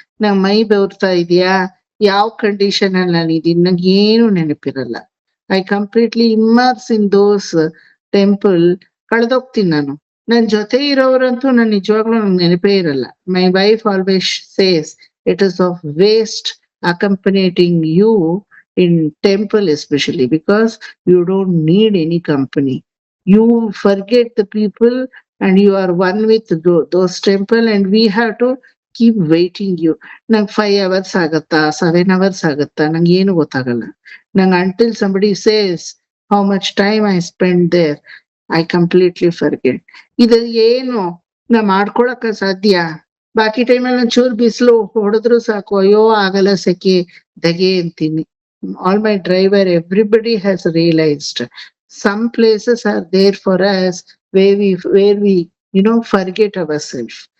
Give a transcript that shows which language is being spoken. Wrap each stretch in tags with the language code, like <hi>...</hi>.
<kn>ನಂಗೆ ಮೈ ಬೆವರ್ತಾ ಇದೆಯಾ, ಯಾವ ಕಂಡೀಷನ್ ಅಲ್ಲಿ ನಾನಿದ್ದೀನಿ, ನಂಗೆ ಏನು ನೆನಪಿರಲ್ಲ.</kn> <en>I completely immerse in those temple.</en> <kn>ಕಳೆದೋಗ್ತೀನಿ ನಾನು. ನನ್ ಜೊತೆ ಇರೋರಂತೂ ನಾನು ನಿಜವಾಗ್ಲೂ ನಂಗೆ ನೆನಪೇ ಇರಲ್ಲ.</kn> <en>My wife always says it is of waste accompanying you in temple, especially because you don't need any company. You forget the people and you are one with those temple, and we have to keep waiting you.</en> <kn>Nang 5 hours agutta, 7 hours agutta, nang ಏನು ಗೊತ್ತಾಗಲ್ಲ.</kn> <en>Nang until somebody says how much time I spend there, I completely forget.</en> <kn>ಇದು ಏನು ನಾ ಮಾಡ್ಕೊಳಕ ಸಾಧ್ಯ? ಬಾಕಿ ಟೈಮಲ್ಲಿ ಒಂಚೂರು ಬಿಸಿಲು ಹೊಡೆದ್ರು ಸಾಕು, ಅಯ್ಯೋ ಆಗಲ್ಲ, ಸೆಕೆ, ದಗೆ ಅಂತೀನಿ.</kn> <en>All my driver, everybody has realized some places are there for us where we forget ourselves.</en>